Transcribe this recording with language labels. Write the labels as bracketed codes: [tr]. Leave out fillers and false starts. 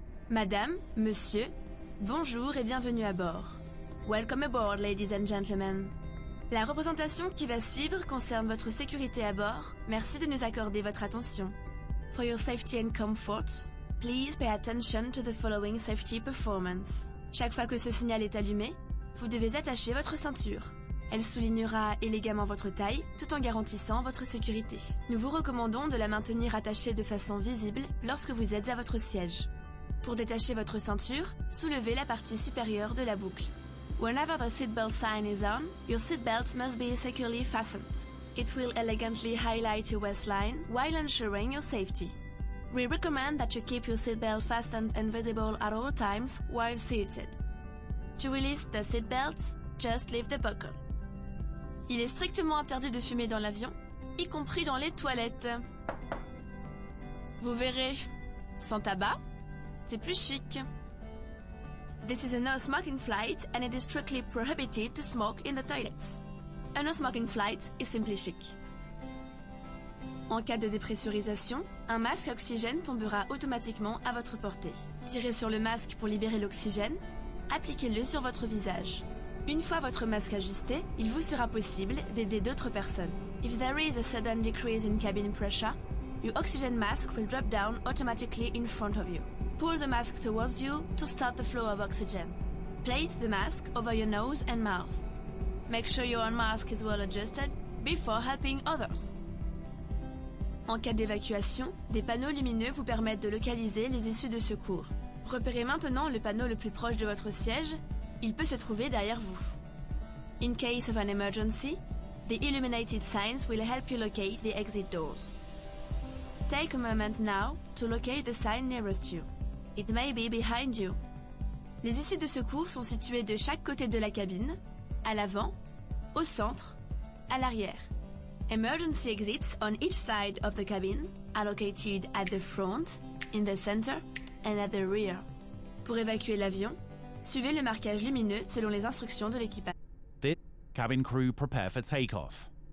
[fr] Madame, monsieur, bonjour et bienvenue à bord. [en] Welcome aboard, ladies and gentlemen. [fr] La représentation qui va suivre concerne votre sécurité à bord. Merci de nous accorder votre attention. [en] For your safety and comfort, please pay attention to the following safety performance. [fr] Chaque fois que ce signal est allumé, vous devez attacher votre ceinture. Elle soulignera élégamment votre taille, tout en garantissant votre sécurité. Nous vous recommandons de la maintenir attachée de façon visible lorsque vous êtes à votre siège. Pour détacher votre ceinture, soulevez la partie supérieure de la boucle. [en] Whenever the seatbelt sign is on, your seatbelt must be securely fastened. It will elegantly highlight your waistline while ensuring your safety. We recommend that you keep your seatbelt fastened and visible at all times while seated. To release the seatbelt, just lift the buckle. [fr] Il est strictement interdit de fumer dans l'avion, y compris dans les toilettes. Vous verrez, sans tabac, c'est plus chic. [en] This is a no-smoking flight and it is strictly prohibited to smoke in the toilets. A no-smoking flight is simply chic. [fr] En cas de dépressurisation, un masque à oxygène tombera automatiquement à votre portée. Tirez sur le masque pour libérer l'oxygène, appliquez-le sur votre visage. Une fois votre masque ajusté, il vous sera possible d'aider d'autres personnes. [en] If there is a sudden decrease in cabin pressure, your oxygen mask will drop down automatically in front of you. Pull the mask towards you to start the flow of oxygen. Place the mask over your nose and mouth. Make sure your own mask is well adjusted before helping others. [fr] En cas d'évacuation, des panneaux lumineux vous permettent de localiser les issues de secours. Repérez maintenant le panneau le plus proche de votre siège. Il peut se trouver derrière vous. [en] In case of an emergency, the illuminated signs will help you locate the exit doors. Take a moment now to locate the sign nearest you. It may be behind you. [fr] Les issues de secours sont situées de chaque côté de la cabine, à l'avant, au centre, à l'arrière. [en] Emergency exits on each side of the cabin are located at the front, in the center, and at the rear. [fr] Pour évacuer l'avion, suivez le marquage lumineux selon les instructions de l'équipage. [en] This cabin crew prepare for takeoff.